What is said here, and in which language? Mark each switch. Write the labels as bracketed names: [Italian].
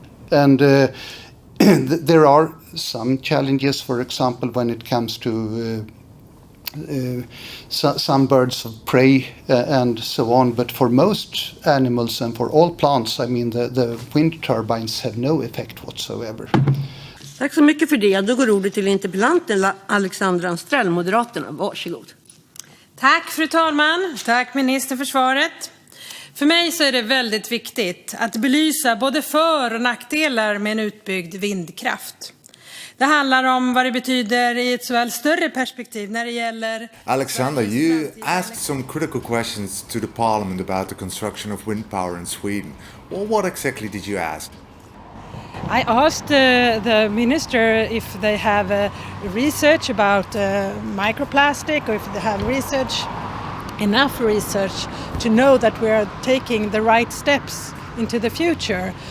[English] And there are some challenges, for example, when it comes to some birds of prey and so on, but for most animals and for all plants, the wind turbines have no effect whatsoever. [Swedish] Tack så mycket för det. Då går ordet till interpellanten Alexander Anstrell, Moderaterna. Varsågod. Tack fru talman. Tack minister för svaret. För mig så är det väldigt viktigt att belysa både för- och nackdelar med en utbyggd vindkraft. Det handlar om vad det betyder i ett såväl större perspektiv när det gäller... [English] Alexander, you asked some critical questions to the parliament about the construction of wind power in Sweden. Well, what exactly did you ask? I asked the minister if they have research about microplastic, or if they have enough research to know that we are taking the right steps into the future.